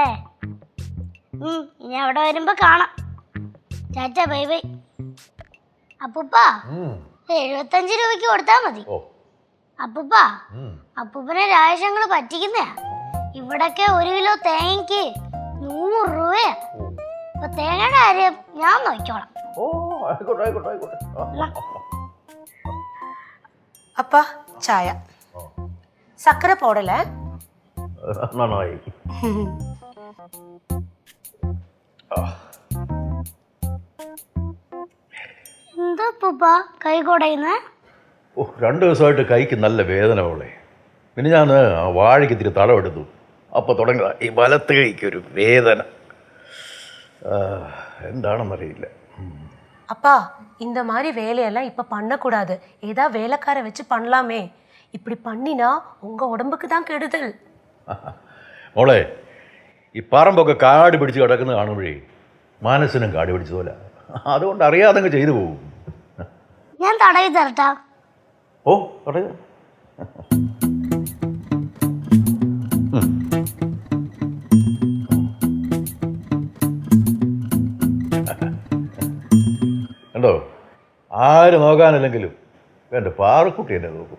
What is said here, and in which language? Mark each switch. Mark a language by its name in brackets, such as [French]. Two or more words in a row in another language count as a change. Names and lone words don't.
[Malayalam] ഇനി അവിടെ വരുമ്പോ കാണാം. ചാച്ചാ [English] bye bye. [Malayalam] അപ്പൂപ്പ 75 രൂപയ്ക്ക് കൊടുത്താ മതി. അപ്പൂപ്പ, അപ്പൂപ്പനെ രാജേഷങ്ങള് പറ്റിക്കുന്നയാ. ഇവിടൊക്കെ 1 കിലോ തേങ്ങയ്ക്ക് 100 രൂപയാ. അപ്പൊ തേങ്ങയുടെ കാര്യം ഞാൻ നോക്കിക്കോളാം. [Tamil] அப்பா சாயா சக்கரை போடல. [Malayalam] എന്താ അപ്പൂപ്പാ കൈ കൊടയുന്നേ? 2 ദിവസമായിട്ട് കൈക്ക് നല്ല വേദന പോലെ. പിന്നെ ഞാൻ വാഴയ്ക്ക് ഇത്തിരി തടവെടുത്തു. അപ്പോൾ തുടങ്ങിയ ഈ വലത്ത് കൈക്കൊരു വേദന. എന്താണെന്നറിയില്ല. [Tamil] அப்பா இந்த மாதிரி வேலையெல்லாம் இப்ப பண்ணக்கூடாது. ஏதா வேலைக்கார வச்சு பண்ணலாமே. இப்படி பண்ணினா உங்க உடம்புக்கு தான் கெடுதல். [Malayalam] മോളെ, ഈ പറമ്പൊക്കെ കാട് പിടിച്ച് കിടക്കുന്നത് കാണുമ്പോഴേ മനസ്സിനും കാട് പിടിച്ചതുപോലെ. അതുകൊണ്ട് അറിയാതെ ചെയ്തു പോകും. ഞാൻ തടവി തരട്ടാ? ഓ തടവി. കണ്ടോ, ആര് നോക്കാനില്ലെങ്കിലും എൻ്റെ പാറക്കുട്ടി എന്നെ നോക്കും.